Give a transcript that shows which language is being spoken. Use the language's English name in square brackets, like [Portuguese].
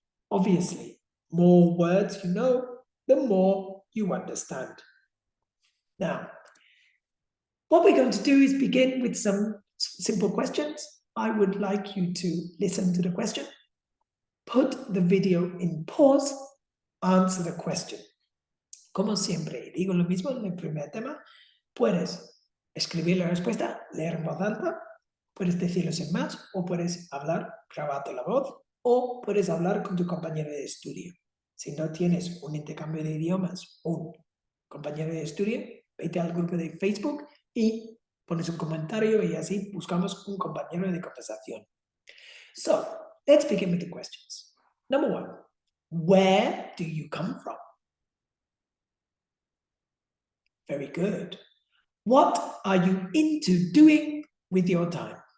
[English] Obviously, more words you know, the more you understand. Now, what we're going to do is begin with some simple questions. I would like you to listen to the question, put the video in pause, answer the question. [Spanish] Como siempre, digo lo mismo en el primer tema, puedes escribir la respuesta, leer en voz alta, puedes decirlo sin más, o puedes hablar grabando la voz, o puedes hablar con tu compañero de estudio. Si no tienes un intercambio de idiomas, un compañero de estudio, vete al grupo de Facebook y pones un comentario y así buscamos un compañero de conversación. [English] So, let's begin with the questions. Number 1, where do you come from? Very good. What are you into doing with your time?